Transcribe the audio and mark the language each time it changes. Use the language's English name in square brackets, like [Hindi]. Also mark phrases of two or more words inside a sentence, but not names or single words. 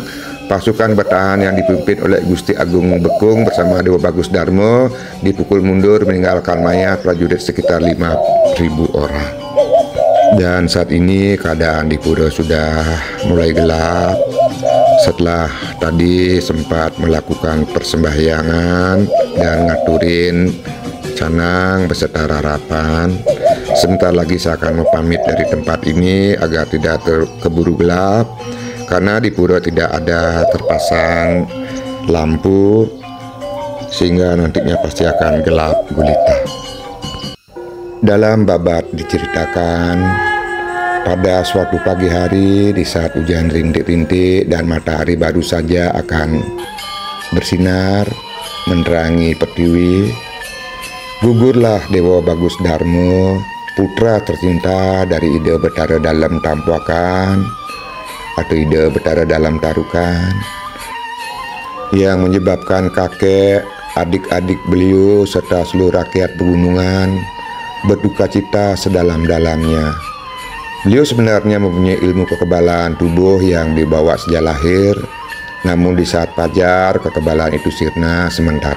[Indonesian] Pasukan bertahan yang dipimpin oleh Gusti Agung Bekung bersama Dewa Bagus Darmo dipukul mundur, meninggalkan mayat prajurit sekitar 5.000 orang. Dan saat ini keadaan di pura sudah mulai gelap. Setelah tadi sempat melakukan persembahyangan dan ngaturin canang beserta rarapan, sebentar lagi saya akan pamit dari tempat ini agar tidak keburu gelap, karena di pura tidak ada terpasang lampu sehingga nantinya pasti akan gelap gulita. Dalam babat diceritakan pada suatu pagi hari di saat hujan rintik-rintik dan matahari baru saja akan bersinar menerangi pertiwi, gugurlah Dewa Bagus Darmo, putra tercinta dari Ida Betara Dalam Tampuakan atau Ida Betara Dalam Tarukan, yang menyebabkan kakek, adik-adik beliau serta seluruh rakyat pegunungan berduka cita sedalam-dalamnya. Beliau sebenarnya mempunyai ilmu kekebalan tubuh yang dibawa sejak lahir, namun di saat fajar kekebalan itu sirna sementara.